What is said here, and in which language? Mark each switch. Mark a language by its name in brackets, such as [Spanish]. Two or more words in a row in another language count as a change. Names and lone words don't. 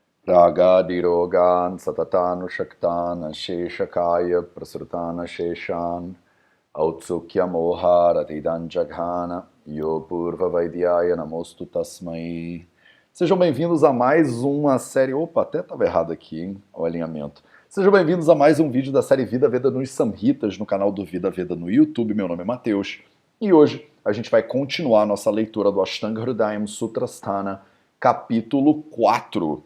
[Sanskrit] रागादिरोगान् सततानुषक्तान् शेषकाय प्रसृतान शेषान् औत्सुक्य मोहारतिदान् जघान योपूर्व वैद्याय नमोस्तु तस्मै. [Portuguese] Sejam bem-vindos a mais uma série. Opa, até estava errado aqui, hein? O alinhamento. Sejam bem-vindos a mais um vídeo da série Vida Veda nos Samhitas no canal do Vida Veda no YouTube. Meu nome é Matheus e hoje a gente vai continuar a nossa leitura do Ashtanga Hridayam Sutrasthana, capítulo 4.